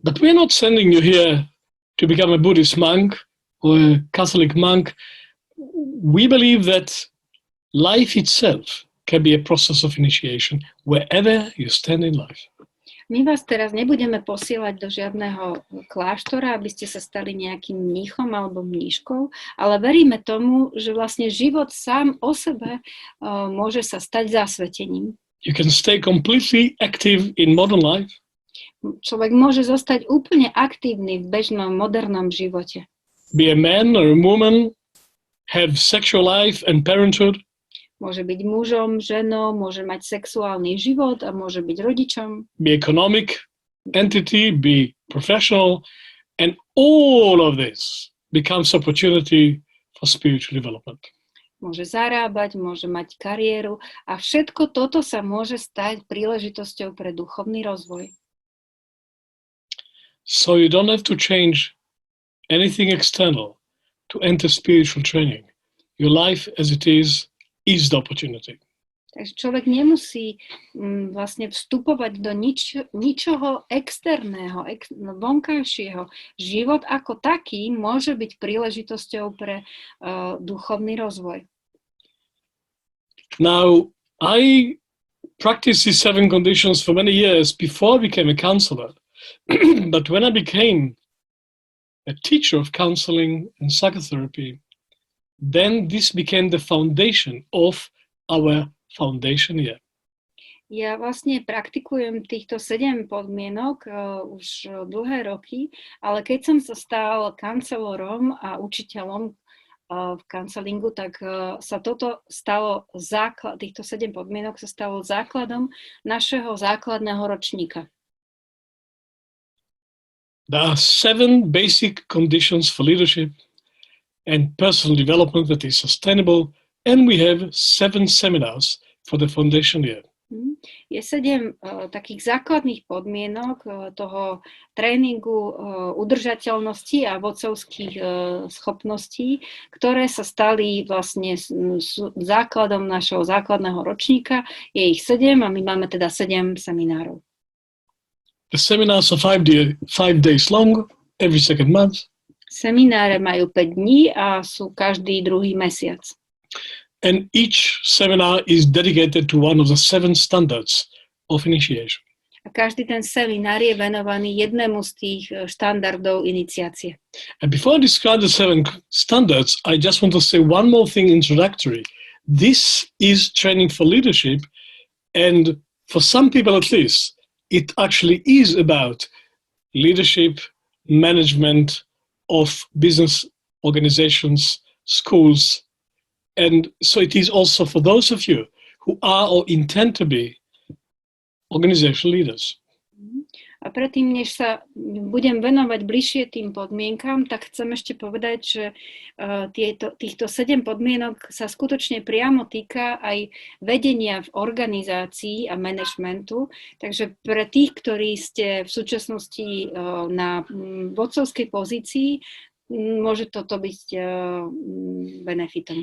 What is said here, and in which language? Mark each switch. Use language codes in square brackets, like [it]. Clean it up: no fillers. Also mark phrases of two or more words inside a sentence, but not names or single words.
[en] But we're not sending you here to become a Buddhist monk or a Catholic monk. We believe that life itself can be a process of initiation wherever you stand in life. [sk] My vás teraz nebudeme posielať do žiadneho kláštora, aby ste sa stali nejakým mníchom alebo mníškou, ale veríme tomu, že vlastne život sám o sebe môže sa stať zasvetením. [en] You can stay completely active in modern life. [sk] Človek môže zostať úplne aktívny v bežnom, modernom živote. [en] Be a man or a woman, have sexual life and parenthood. [sk] Môže byť mužom, ženou, môže mať sexuálny život a môže byť rodičom. [en] Be economic entity, be professional, and all of this becomes opportunity for spiritual development. [sk] Môže zarábať, môže mať kariéru a všetko toto sa môže stať príležitosťou pre duchovný rozvoj. [en] So you don't have to change anything external to enter spiritual training. Your life as it is the opportunity. [sk] Takže človek nemusí vlastne vstupovať do ničoho externého, vonkajšieho. Život ako taký môže byť príležitosťou pre duchovný rozvoj. [en] Now, I practiced these 7 conditions for many years before I became a counselor. But when I became a teacher of counseling and psychotherapy, then this became the foundation of our foundation year. [sk] Ja vlastne praktikujem týchto 7 podmienok už dlhé roky, ale keď som sa stal kancelorom a učiteľom v kancelingu, tak sa toto stalo týchto 7 podmienok sa stalo základom našeho základného ročníka. [en] There are 7 basic conditions for leadership and personal development that is sustainable, and we have 7 seminars for the foundation year. [sk] Je 7 takých základných podmienok toho tréningu udržateľnosti a vodcovských schopností, ktoré sa stali vlastne základom našeho základného ročníka. Je ich 7 a my máme teda 7 seminárov. [en] The seminars are 5 days long, every second month. [sk] Semináre majú 5 dní a sú každý druhý mesiac. [en] And each seminar is dedicated to one of the 7 standards of initiation. [sk] A každý ten seminár je venovaný jednému z tých štandardov iniciácie. [en] And before I describe the 7 standards, I just want to say one more thing introductory. This is training for leadership, and for some people at least, it actually is about leadership, management of business organizations, schools. And so it is also for those of you who are or intend to be organizational leaders. [sk] A predtým, než sa budem venovať bližšie tým podmienkam, tak chcem ešte povedať, že týchto 7 podmienok sa skutočne priamo týka aj vedenia v organizácii a manažmentu. Takže pre tých, ktorí ste v súčasnosti na vodcovskej pozícii, môže toto byť benefitom.